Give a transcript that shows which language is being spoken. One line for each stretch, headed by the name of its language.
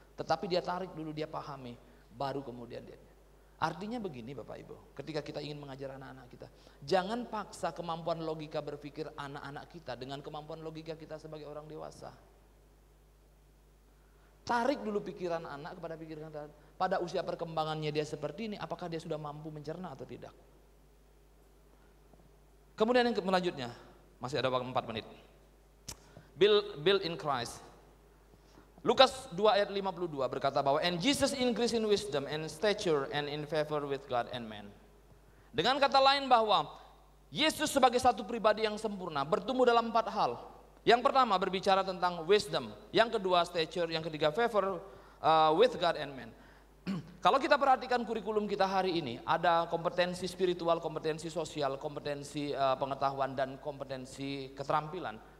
Indonesian: Tetapi dia tarik dulu, dia pahami, baru kemudian dia. Artinya begini Bapak Ibu, ketika kita ingin mengajar anak-anak kita, jangan paksa kemampuan logika berpikir anak-anak kita dengan kemampuan logika kita sebagai orang dewasa. Tarik dulu pikiran anak kepada pikiran kita. Pada usia perkembangannya dia seperti ini, apakah dia sudah mampu mencerna atau tidak? Kemudian yang selanjutnya, masih ada waktu 4 menit.
English: Build in Christ.
Indonesian: Lukas 2 ayat 52 berkata bahwa
English: and Jesus increased in wisdom and stature and in favor with God and man.
Indonesian: Dengan kata lain bahwa Yesus sebagai satu pribadi yang sempurna bertumbuh dalam 4 hal. Yang pertama berbicara tentang wisdom, yang kedua stature, yang ketiga
English: favor with God and man.
Indonesian: Kalau kita perhatikan kurikulum kita hari ini, ada kompetensi spiritual, kompetensi sosial, kompetensi pengetahuan dan kompetensi keterampilan.